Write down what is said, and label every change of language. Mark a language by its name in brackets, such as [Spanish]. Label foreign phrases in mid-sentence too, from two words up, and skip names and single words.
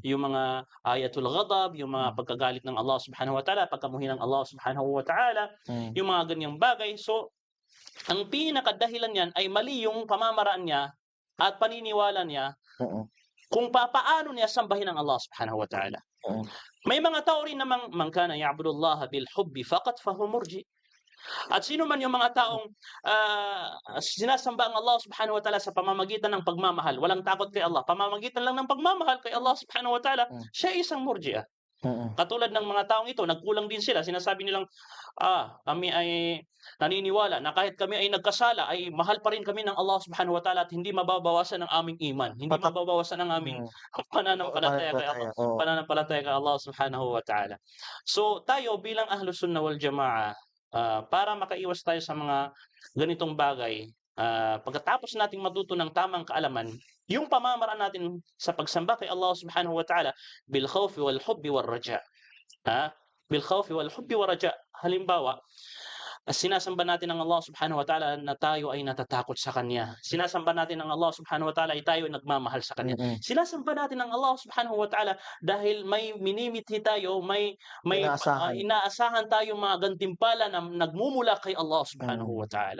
[Filipino] yung mga [Arabic] آيات الغضب, [Filipino] yung mga pagkagalit ng Allah [Arabic] سبحانه وتعالى, [Filipino] pagkamuhi ng Allah [Arabic] سبحانه وتعالى, Mm. [Filipino] yung mga ganyang bagay. So, ang pinakadahilan niyan ay mali yung pamamaraan niya at paniniwala niya Mm. kung papaano niya sambahin ang Allah [Arabic] سبحانه وتعالى. Mm. [Filipino] May mga tao rin namang [Arabic] من كان يعبد الله بالحب فقط فهو مرجئ. [Filipino] At sino man yung mga taong sinasamba ang Allah [Arabic] سبحانه وتعالى [Filipino] sa pamamagitan ng pagmamahal, walang takot kay Allah, pamamagitan lang ng pagmamahal kay Allah Subhanahu wa Ta'ala, siya ay isang murji'ah. Mm. Katulad ng mga taong ito, nagkulang din sila, sinasabi nilang, kami ay naniniwala na kahit kami ay nagkasala, ay mahal pa rin kami ng Allah [Arabic] سبحانه وتعالى [Filipino] at hindi mababawasan ang aming iman, hindi Patak- mababawasan ang aming pananampalataya kay Allah, Oo. pananampalataya kay Allah [Arabic] سبحانه وتعالى. [Filipino] So tayo bilang [Arabic] أهل السنة والجماعة, [Filipino] para makaiwas tayo sa mga ganitong bagay, pagkatapos nating matuto ng tamang kaalaman, yung pamamaraan natin sa pagsamba kay Allah [Arabic] سبحانه وتعالى بالخوف والحب والرجاء. بالخوف والحب والرجاء. [Filipino] Halimbawa, sinasamba natin ang Allah [Arabic] سبحانه وتعالى [Filipino] na tayo ay natatakot sa Kanya. Sinasamba natin ang Allah [Arabic] سبحانه وتعالى [Filipino] ay tayo ay nagmamahal sa Kanya. Mm. Sinasamba natin ang Allah [Arabic] سبحانه وتعالى [Filipino] dahil may minimithi tayo, may Inaasahan. inaasahan tayo mga gantimpala na nagmumula kay Allah [Arabic] سبحانه وتعالى.